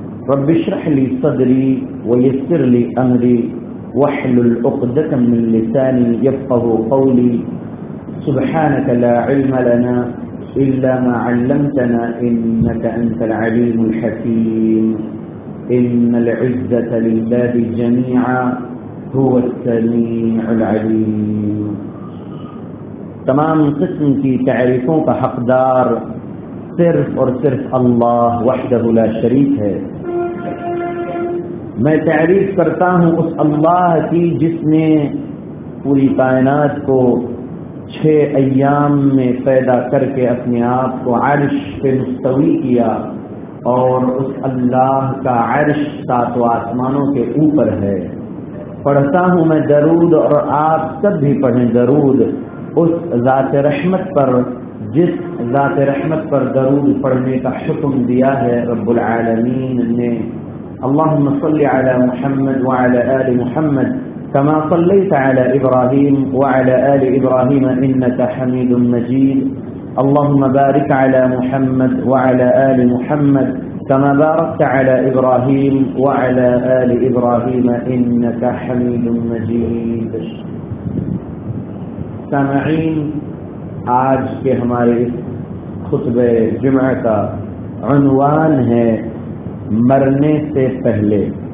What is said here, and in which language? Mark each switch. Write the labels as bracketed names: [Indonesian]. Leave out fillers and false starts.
[Arabic] رب اشرح لي صدري ويسر لي أمري واحلل عقدة من لساني يفقه قولي. سبحانك لا علم لنا إلا ما علمتنا إنك أنت العليم الحكيم. إن العزة لله جميعا هو السميع العليم. [Urdu] تمام قسم کی تعریفوں کا حقدار صرف اور صرف اللہ وحدہ لا شریک ہے. میں تعریف کرتا ہوں اس اللہ کی جس نے پوری کائنات کو 6 ایام میں پیدا کر کے اپنے آپ کو عرش پہ مستوی کیا، اور اس اللہ کا عرش 7 آسمانوں کے اوپر ہے. پڑھتا ہوں میں درود، اور آپ سب بھی پڑھیں درود اس ذات رحمت پر جس ذات رحمت پر درود پڑھنے کا حکم دیا ہے رب العالمین نے. [Arabic] اللهم صل على محمد وعلى آل محمد كما صليت على إبراهيم وعلى آل إبراهيم إنك حميد مجيد. اللهم بارك على محمد وعلى آل محمد كما باركت على إبراهيم وعلى آل إبراهيم إنك حميد مجيد. [Urdu] سامعين، آج کے ہمارے خطبہ جمعہ کا عنوان ہے مرنے سے پہلے.